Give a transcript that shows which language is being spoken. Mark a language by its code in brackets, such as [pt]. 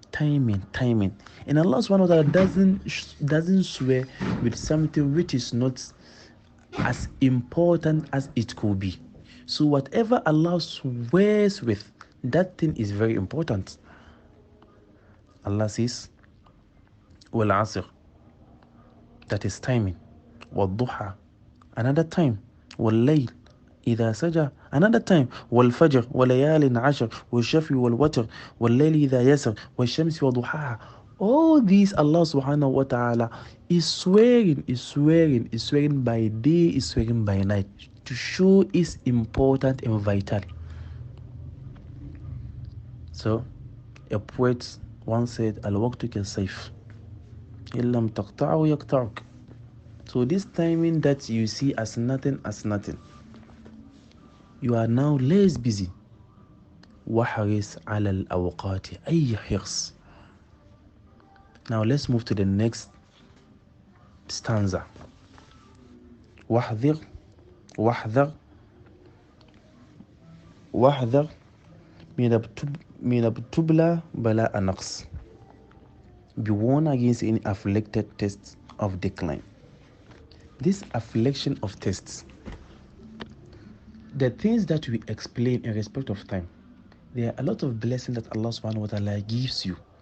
[en] And Allah subhanahu wa ta'ala doesn't swear with something which is not as important as it could be. So whatever Allah swears with, that thing is very important. Allah says, [ar] وَالْعَصْرِ, [en] that is timing. [ar] وَالضُّحَى, [en] another time. [ar] وَاللَّيْلِ إِذَا سَجَى, [en] another time. [ar] وَالْفَجْرِ وَلَيَالٍ عَشْرٍ وَالشَّفْعِ وَالْوَتْرِ وَاللَّيْلِ إِذَا يَسْرِ وَالشَّمْسِ وَضُحَاهَا. [en] All these Allah subhanahu wa ta'ala is swearing by day, is swearing by night, to show is important and vital. So a poet once said, [ar] Al-waqtu ka-sayf, illam taqta'u yaqta'uk. [en] So this timing that you see as nothing, you are now less busy. [ar] وَحَرِصْ عَلَى الْأَوْقَاتِ أَيَّ حِرْصٍ. [en] Now let's move to the next stanza. [ar] واحذر واحذر واحذر من ابتبلى بلاء نقص. [en] Be warned against any afflicted tests of decline. This affliction of tests, the things that we explain in respect of time, there are a lot of blessings that Allah subhanahu wa ta'ala gives you.